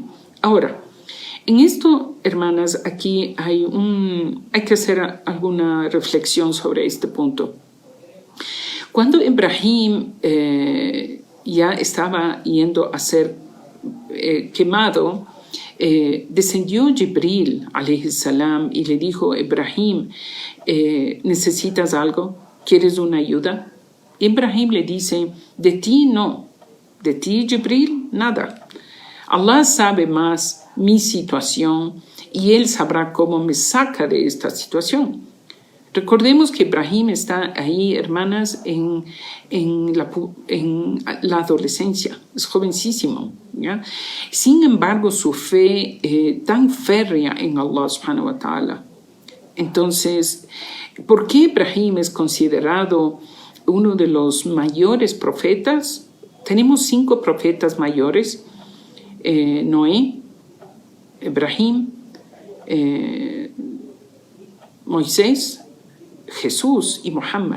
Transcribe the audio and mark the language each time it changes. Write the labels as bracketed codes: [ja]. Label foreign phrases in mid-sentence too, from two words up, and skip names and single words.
[es] Ahora, en esto, hermanas, aquí hay que hacer alguna reflexión sobre este punto. Cuando Ibrahim ya estaba yendo a ser quemado, descendió Jibril, [ar] عليه السلام, [es] y le dijo: Ibrahim, ¿necesitas algo? ¿Quieres una ayuda? Ibrahim le dice: de ti no, de ti, Jibril, nada. Allah sabe más mi situación y Él sabrá cómo me saca de esta situación. Recordemos que Ibrahim está ahí, hermanas, en la adolescencia, es jovencísimo, ¿ya? Sin embargo, su fe tan férrea en Allah [ar] سبحانه وتعالى. [es] Entonces, ¿por qué Ibrahim es considerado uno de los mayores profetas? Tenemos 5 profetas mayores: Noé, Ibrahim, Moisés, Jesús y Muhammad.